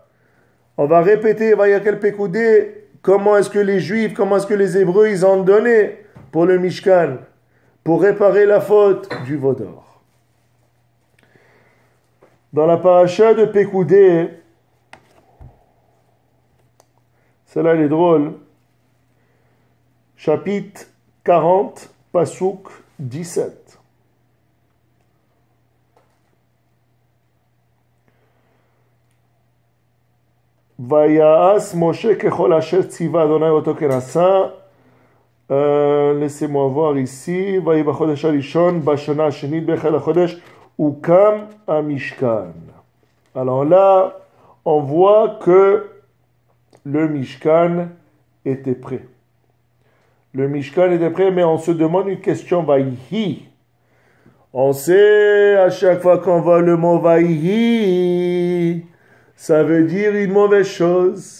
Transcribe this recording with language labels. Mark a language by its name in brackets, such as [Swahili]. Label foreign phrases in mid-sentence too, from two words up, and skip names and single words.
[French] On va répéter Vayakel Pekoudé, comment est-ce que les Juifs, comment est-ce que les Hébreux, ils ont donné pour le Mishkan, pour réparer la faute du veau d'or. Dans la paracha de Pekoudé, celle-là elle est drôle, chapitre 40, Pasuk 17. [Hebrew] ויעש משה ככל אשר צוה אדוני אותו כן עשה. [French] Laissez-moi voir ici. [Hebrew] ויהי בחודש הראשון בשנה השנית באחד החודש הוקם משכן. [French] Alors là, on voit que le Mishkan était prêt. Le Mishkan était prêt, mais on se demande une question, Vaïhi. On sait, à chaque fois qu'on voit le mot Vaïhi, ça veut dire une mauvaise chose.